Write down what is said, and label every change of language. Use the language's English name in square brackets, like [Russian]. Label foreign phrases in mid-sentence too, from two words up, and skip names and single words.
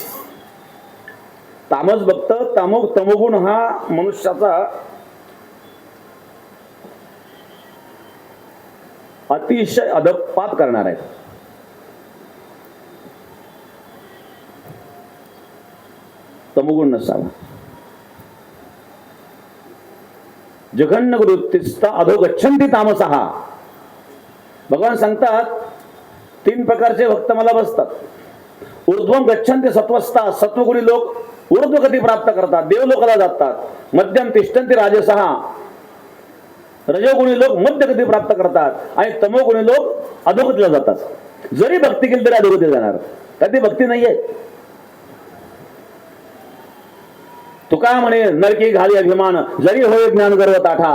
[Marathi] तामस भक्त, तमोगुण हा मनुष्याचा अतिशय अधपात करणार आहे. तमोगुण नसावा. [Sanskrit] जघन्य वृत्तीस्थ अधो गच्छन्ति तामसः. [Marathi] भगवान सांगतात 3 प्रकारचे भक्त मला बसतात. [Sanskrit] ऊर्ध्वम गच्छन्ति सत्वस्था. [Marathi] सत्वगुणी लोक ऊर्ध्वगती प्राप्त करतात, देवलोकाला जातात. [Sanskrit] मध्यम तिष्ठन्ति राजसः. [Marathi] रजोगुणी लोक मध्यगती प्राप्त करतात, आणि तमोगुणी लोक अधोगतीला जातात. जरी भक्ती केली तरी अधोगतीला जाणार, तर ती भक्ती नाहीये. तुका म्हणे नरकी घाली अभिमान, जरी होय ज्ञान गर्व ताठा.